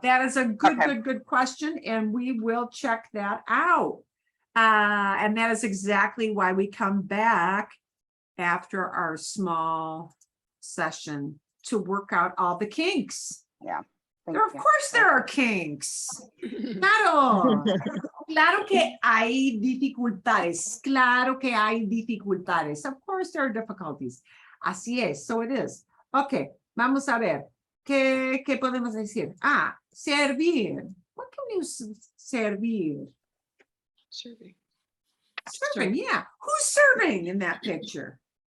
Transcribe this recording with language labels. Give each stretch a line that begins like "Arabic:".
English: That is a good question, and we will check that out. And that is exactly why we come back after our small session to work out all the kinks. Yeah. Of course there are kinks.
Spanish: Claro. Claro que hay dificultades. Claro que hay dificultades.
English: Of course there are difficulties.
Spanish: Así es. So it is. Okay. Vamos a ver. ¿Qué podemos decir?
English: Servir. What can you servir? Serving. Serving, yeah. Who's serving in that picture?